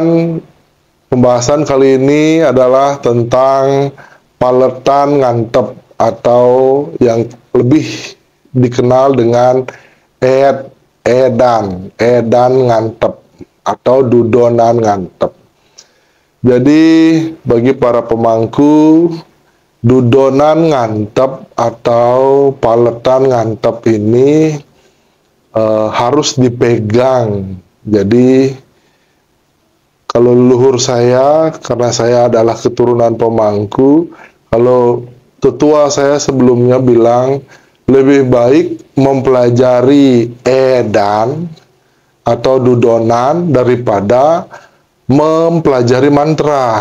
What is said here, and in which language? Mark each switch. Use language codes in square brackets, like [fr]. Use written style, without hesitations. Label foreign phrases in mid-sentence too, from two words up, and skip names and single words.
[id] Pembahasan kali ini adalah tentang [ban] paletan ngantep [id] atau yang lebih dikenal dengan [ban] edan ngantep [id] atau [ban] dudonan ngantep. [id] Jadi bagi para pemangku, [ban] dudonan ngantep [id] atau [ban] paletan ngantep [id] ini harus dipegang. Jadi kalau leluhur saya, karena saya adalah keturunan pemangku, kalau tetua saya sebelumnya bilang lebih baik mempelajari edan atau dudonan daripada mempelajari mantra.